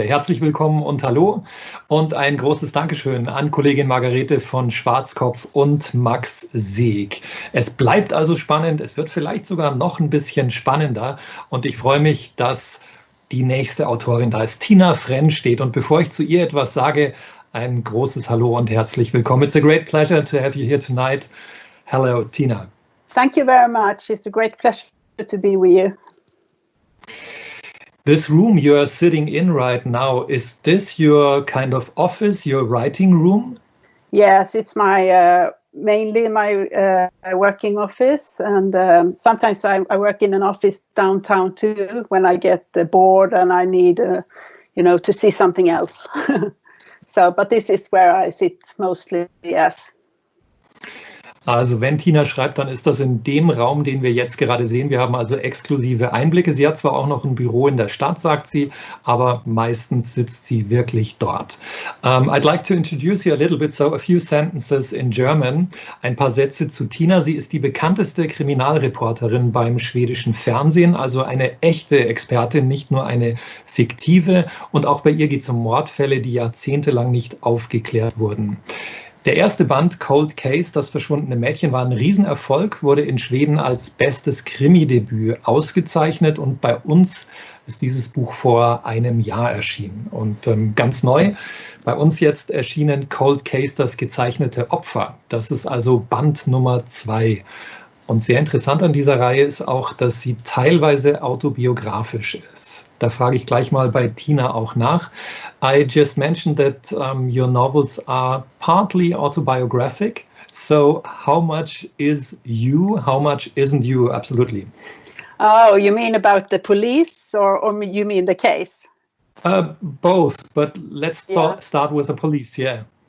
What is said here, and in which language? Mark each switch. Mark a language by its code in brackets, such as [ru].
[de] Herzlich willkommen und hallo und ein großes Dankeschön an Kollegin Margarete von Schwarzkopf und Max Seeg. Es bleibt also spannend, es wird vielleicht sogar noch ein bisschen spannender und ich freue mich, dass die nächste Autorin da ist, Tina Frennstedt. Und bevor ich zu ihr etwas sage, ein großes Hallo und herzlich willkommen. [en] It's a great pleasure to have you here tonight. Hello, Tina. Thank you very much. It's a great pleasure to be with you. This room you are sitting in right now, is this your kind of office, your writing room? Yes, it's my mainly my working office, and sometimes I work in an office downtown too when I get bored and I need to see something else. But this is where I sit mostly, yes. [de] Also wenn Tina schreibt, dann ist das in dem Raum, den wir jetzt gerade sehen. Wir haben also exklusive Einblicke. Sie hat zwar auch noch ein Büro in der Stadt, sagt sie, aber meistens sitzt sie wirklich dort. [en] I'd like to introduce you a little bit, so a few sentences in German. [de] Ein paar Sätze zu Tina. Sie ist die bekannteste Kriminalreporterin beim schwedischen Fernsehen, also eine echte Expertin, nicht nur eine fiktive. Und auch bei ihr geht es um Mordfälle, die jahrzehntelang nicht aufgeklärt wurden. Der erste Band, Cold Case, das verschwundene Mädchen, war ein Riesenerfolg, wurde in Schweden als bestes Krimi-Debüt ausgezeichnet und bei uns ist dieses Buch vor einem Jahr erschienen. Und ganz neu, bei uns jetzt erschienen Cold Case, das gezeichnete Opfer. Das ist also Band Nummer 2. Und sehr interessant an dieser Reihe ist auch, dass sie teilweise autobiografisch ist. Da frage ich gleich mal bei Tina auch nach. [en] I just mentioned that your novels are partly autobiographic. So how much is you? How much isn't you? Absolutely. Oh, you mean about the police or you mean the case? Both, but let's start with the police, yeah.